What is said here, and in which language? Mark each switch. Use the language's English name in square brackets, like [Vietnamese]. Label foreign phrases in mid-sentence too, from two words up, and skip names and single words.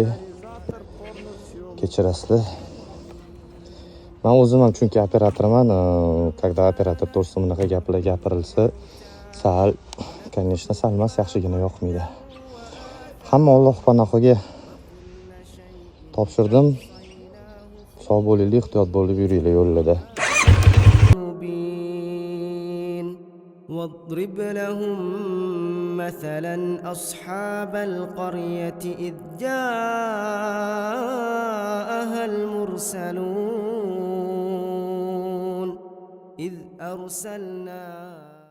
[Uzbek] Kechirasizlar. Men o'zim ham chunki operatorman, когда operator to'g'risida bunaqa gaplar gapirilsa, конечно, sal emas, yaxshigina yoqmaydi. Hamma Alloh panohiga topshirdim. Sog' bo'linglar, ehtiyot bo'lib yuringlar yo'llarda. [Arabic] واضرب لهم مثلا أصحاب القرية إذ جاءها المرسلون إذ أرسلنا